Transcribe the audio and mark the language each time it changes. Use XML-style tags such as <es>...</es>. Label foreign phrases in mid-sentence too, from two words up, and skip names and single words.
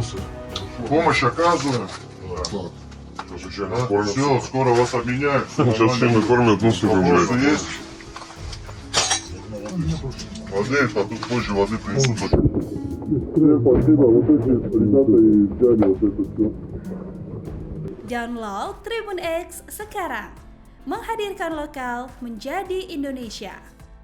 <ru>сэр. Помощь оказываем? Все, скоро вас обменяют. Сейчас всеми кормят, ну, сука, Вопросы блядь. есть? Воды, а тут позже воды принесут. Спасибо, вот эти ребята и взяли вот это все.</ru> <id>Download Tribun X sekarang, menghadirkan lokal menjadi Indonesia.</id>